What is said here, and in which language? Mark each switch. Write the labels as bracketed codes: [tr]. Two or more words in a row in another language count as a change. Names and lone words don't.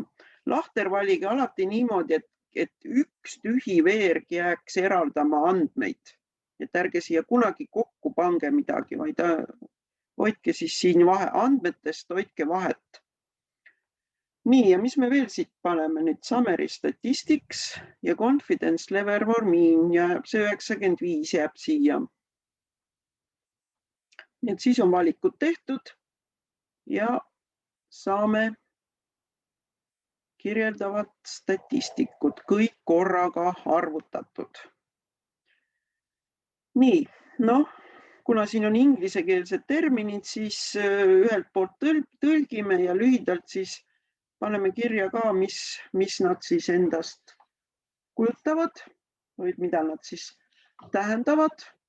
[et] Lahter valige alati niimoodi, et üks tühi veerg jääks eraldama andmeid. Et ärge siia kunagi kokku pange midagi, vaid hoidke siis siin andmetest, hoidke vahet. Nii, ja mis me veel siit paneme? Nüüd [en] summary statistics [et] ja [en] confidence level for mean [et] ja see 95 jääb siia. Nii et siis on valikud tehtud ja saame kirjeldavad statistikud, kõik korraga arvutatud. Nii, kuna siin on inglisekeelsed terminid, siis ühelt poolt tõlgime ja lühidalt siis paneme kirja ka, mis nad siis endast kujutavad või mida nad siis tähendavad.